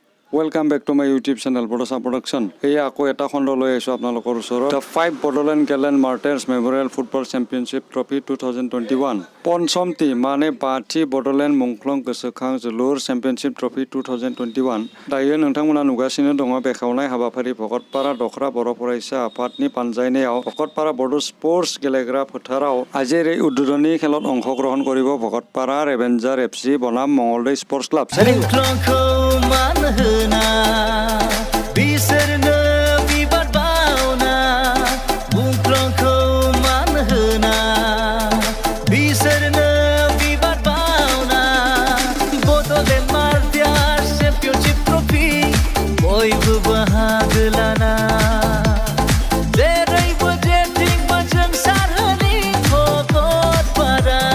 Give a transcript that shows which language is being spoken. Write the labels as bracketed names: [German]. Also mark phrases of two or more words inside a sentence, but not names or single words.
[English] Welcome back to my YouTube channel BODOSA Production. [Assamese] এয়া আকৌ এটা খণ্ড লৈ আহিছোঁ আপোনালোকৰ ওচৰ. [English] The 5 Bodoland Gallant Martyrs Memorial Football Championship Trophy 2021. [Bodo] Ponsomti mane Party Bodoland Mongklong Gosokhang Zulur Championship Trophy 2021. Dayo nongthangmona nugasino dong bekawnai habafari Bokotpara Dokra Boro Faraisa Afatni panjaineaw Bokotpara Bodo Sports Gelegra Photarao ajere udduroni [Assamese] খেলত অংশগ্ৰহণ কৰিব [Bodo] Bokotpara Avenger FC Bonam Mongolday Sports Club. बिसोरनो बिबार बावना बुंख्लंखौ मान होना बिसोरनो बिबार बावना बड'लेण्ड मार्टियार्स चेम्पियनशिप ट्रफी बयबो बाहागो लाना जेरैबो जेथिंबो जोंसारहोनि भकतपारा